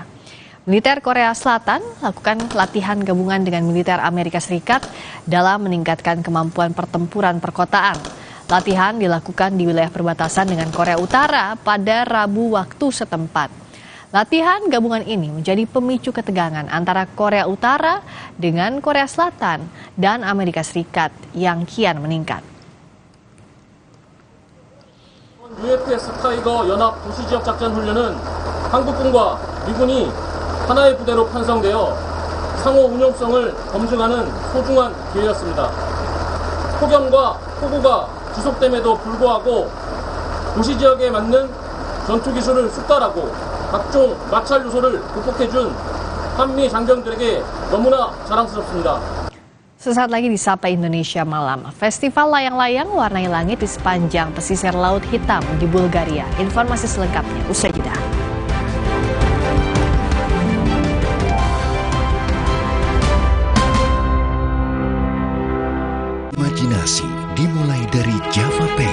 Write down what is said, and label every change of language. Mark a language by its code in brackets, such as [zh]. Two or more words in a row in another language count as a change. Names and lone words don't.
[id] Militer Korea Selatan lakukan latihan gabungan dengan militer Amerika Serikat dalam meningkatkan kemampuan pertempuran perkotaan. Latihan dilakukan di wilayah perbatasan dengan Korea Utara pada Rabu waktu setempat. Latihan gabungan ini menjadi pemicu ketegangan antara Korea Utara dengan Korea Selatan dan Amerika Serikat yang kian meningkat. [ko] UFS 타이거 연합 도시지역 작전 훈련은 한국군과 미군이 하나의 부대로 편성되어 상호 운용성을 검증하는 소중한 기회였습니다. 폭염과 폭우가 지속됨에도 불구하고 도시지역에 맞는 전투 기술을 숙달하고 각종 마찰 요소를 극복해준 한미 장병들에게 너무나 자랑스럽습니다. [id] Sesaat lagi di Sapa Indonesia Malam, Festival Layang-Layang warnai langit di sepanjang pesisir Laut Hitam di Bulgaria. Informasi selengkapnya usai jeda. Imajinasi dimulai dari Java Pay.